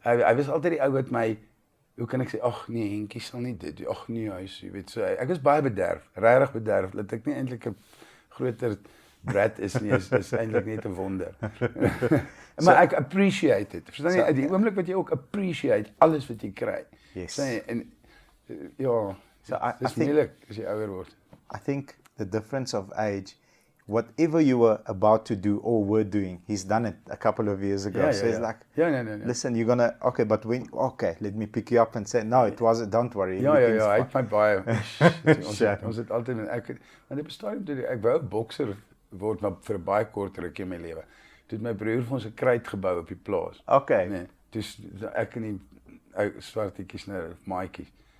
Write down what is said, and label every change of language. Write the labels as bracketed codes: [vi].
[af] Hy was altyd die ou wat my, hoe kan ek sê, ag nee, Henkie sal nie dit doen, ag nee, hy sê, weet so, ek was baie bederf, regtig bederf, dat ek nie eintlik 'n groter brat is nie, is eintlik net 'n wonder. Maar ek appreciate it. Verstaan jy, die oomblik wat jy ook appreciate alles wat jy kry. [en] Yes. [af] En ja, dis moeilik as jy ouer word. [en] I think the difference of age, whatever you were about to do or were doing, he's done it a couple of years ago. So he's like, no. Listen, you're gonna, let me pick you up and say, no, it wasn't, don't worry. [af] Ja, hy het my baie, ons het altyd, want op 'n stadium toe, ek wou 'n bokser word, maar vir 'n baie kort rukkie in my lewe. Toe het my broer vir ons 'n kruit gebou op die plaas. [en] Okay. [af] Nee, dus ek en die ou swartetjies nou, maatjies.